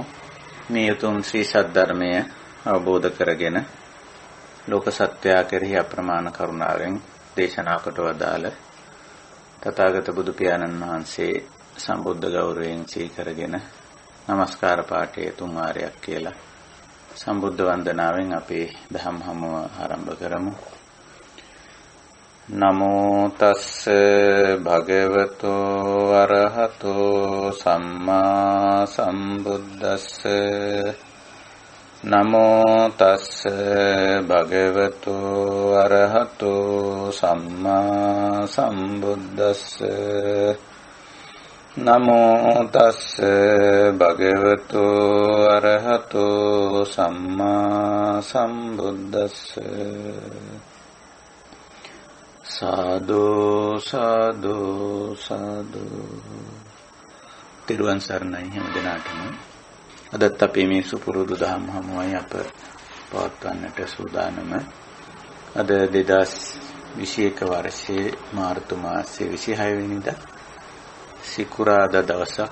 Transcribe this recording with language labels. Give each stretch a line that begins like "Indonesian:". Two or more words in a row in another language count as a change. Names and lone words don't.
Sinhala: මේ උතුම් ශ්‍රී සද්ධර්මය අවබෝධ කරගෙන ලෝක සත්‍යය කෙරෙහි අප්‍රමාණ කරුණාවෙන් දේශනා කොට වදාළ තථාගත බුදු පියාණන් වහන්සේ සම්බුද්ධ ගෞරවයෙන් සීකරගෙන নমස්කාර පාඨයේ තුන් වාරයක් කියලා සම්බුද්ධ වන්දනාවෙන් අපේ දහම් හමුව ආරම්භ කරමු.
Pali: නමෝ තස්ස භගවතෝ අරහතෝ සම්මා සම්බුද්දස්ස නමෝ තස්ස භගවතෝ අරහතෝ සම්මා සම්බුද්දස්ස නමෝ තස්ස භගවතෝ අරහතෝ සම්මා සම්බුද්දස්ස සාදු සාදු සාදු. තිරුවන් සරණයි හැම දිනාටම. අදත් අපි මේ සුපුරුදු දහම් හමුවයි අප පවත්වන්නට සූදානම. අද 2021 වර්ෂයේ මාර්තු මාසයේ 26 වෙනිදා සිකුරාදා දවසක්.